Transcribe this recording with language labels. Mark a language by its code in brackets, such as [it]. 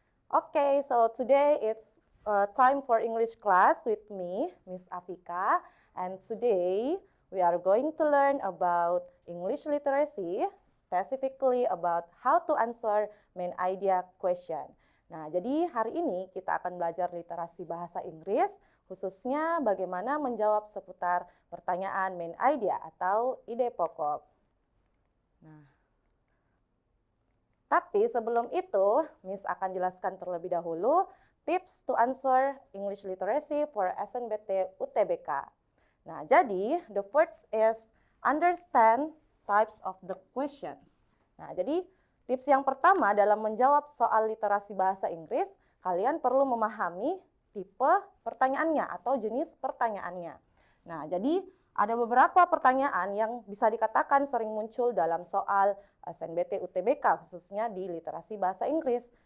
[en] Okay, so today it's time for English class with me, Miss Afika, and today we are going to learn about English literacy, specifically about how to answer main idea question. [id] Nah, jadi hari ini kita akan belajar literasi bahasa Inggris, khususnya bagaimana menjawab seputar pertanyaan main idea atau ide pokok. Nah, tapi sebelum itu, Miss akan jelaskan terlebih dahulu [en] tips to answer English literacy for SNBT UTBK. [id] Nah, jadi [en] the first is understand types of the questions. [id] Nah, jadi tips yang pertama dalam menjawab soal literasi bahasa Inggris, kalian perlu memahami tipe pertanyaannya atau jenis pertanyaannya. Nah, jadi ada beberapa pertanyaan yang bisa dikatakan sering muncul dalam soal SNBT UTBK, khususnya di literasi bahasa Inggris.